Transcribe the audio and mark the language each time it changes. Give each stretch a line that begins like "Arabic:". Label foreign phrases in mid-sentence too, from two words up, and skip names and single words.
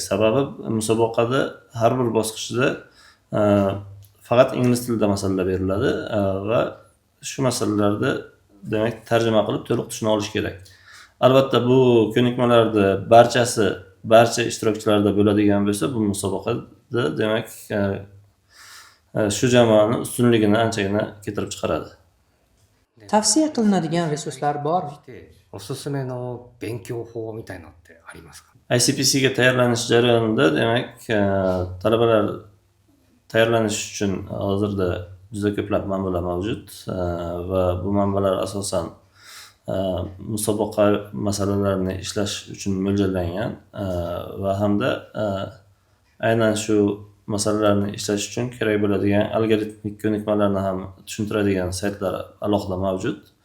Uzbek: Sababi musobaqada har bir bosqichda faqat ingliz tilida masalalar beriladi va shu masalalarda demak tarjima qilib to'liq tushuna olish kerak. Albatta bu ko'nikmalarda barcha ishtirokchilarda bo'ladigan bo'lsa, bu musobaqada demak shu jamoani ustunligini anchagina keltirib chiqaradi. Tavsiya qilinadigan resurslar bormi?
Japanese: おすすめの勉強法みたいなのってありますか？
Uzbek: ICPCga tayyorlanish jarayonida demak talabalar tayyorlanish uchun hozirda juda ko'plab manbalar mavjud va bu manbalar asosan musobaqa masalalarini ishlash uchun mo'ljallangan va hamda aynan shu masalalarni ishlash uchun kerak bo'ladigan algoritmik ko'nikmalarni ham tushuntiradigan saytlar alohida mavjud.